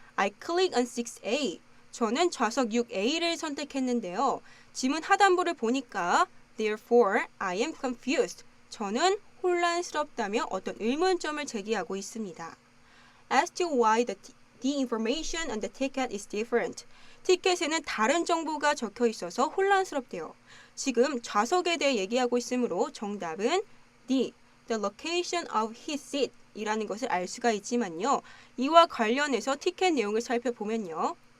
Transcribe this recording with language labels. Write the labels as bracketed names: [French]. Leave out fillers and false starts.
[English] I click on 6A. [Korean] 저는 좌석 6A를 선택했는데요. 지문 하단부를 보니까 [English] Therefore, I am confused. [Korean] 저는 혼란스럽다며 어떤 의문점을 제기하고 있습니다. [English] As to why the information on the ticket is different. [Korean] 티켓에는 다른 정보가 적혀 있어서 혼란스럽대요. 지금 좌석에 대해 얘기하고 있으므로 정답은 [English] the location of his seat [Korean] 이라는 것을 알 수가 있지만요. 이와 관련해서 티켓 내용을 살펴보면요.